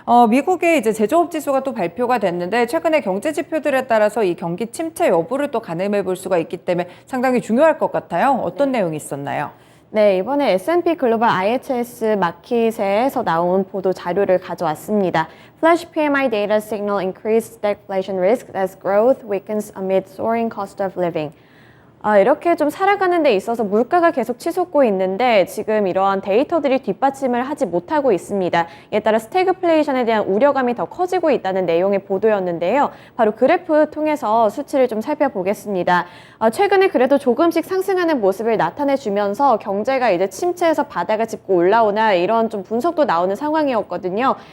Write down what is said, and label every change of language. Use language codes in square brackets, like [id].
[ko] 미국의 이제 제조업 지수가 또 발표가 됐는데 최근에 경제 지표들에 따라서 이 경기 침체 여부를 또 가늠해 볼 수가 있기 때문에 상당히 중요할 것 같아요. 어떤 내용이 있었나요? 네, 이번에 S&P 글로벌 IHS 마켓에서 나온 보도 자료를 가져왔습니다. [en] Flash PMI data signal increased stagflation risk as growth weakens amid soaring cost of living. [ko] 이렇게 좀 살아가는 데 있어서 물가가 계속 치솟고 있는데 지금 이러한 데이터들이 뒷받침을 하지 못하고 있습니다. 이에 따라 스태그플레이션에 대한 우려감이 더 커지고 있다는 내용의 보도였는데요. 바로 그래프 통해서 수치를 좀 살펴보겠습니다. 최근에 그래도 조금씩 상승하는 모습을 나타내주면서 경제가 이제 침체에서 바닥을 짚고 올라오나 이런 좀 분석도 나오는 상황이었거든요.